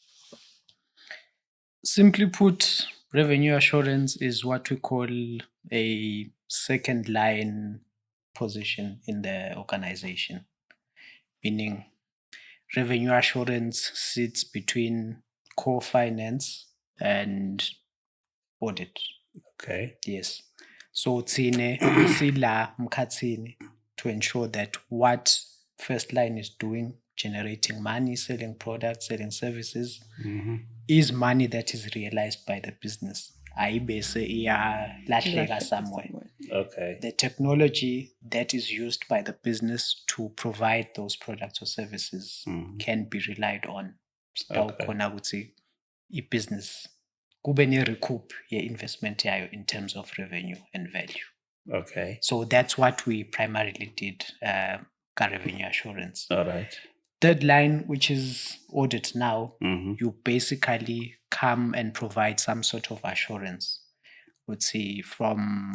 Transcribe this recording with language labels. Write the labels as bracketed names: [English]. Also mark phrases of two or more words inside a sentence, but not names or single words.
[English] Simply put, revenue assurance is what we call a second line position in the organization, meaning revenue assurance sits between core finance and audit. Okay. Yes. So [Swati] tsine sila mkhatsini [English] to ensure that what first line is doing, generating money, selling products, selling services, is money that is realized by the business. [Swati] Ayibese iyalahleka somewhere. [English] Okay. The technology that is used by the business to provide those products or services can be relied on. Okay. [Swati] Business kube ne-recoup ye-investment yayo [English] in terms of revenue and value. Okay. So that's what we primarily did, revenue assurance. All right. Third line, which is audit now, Mm-hmm. you basically come and provide some sort of assurance. Let's say from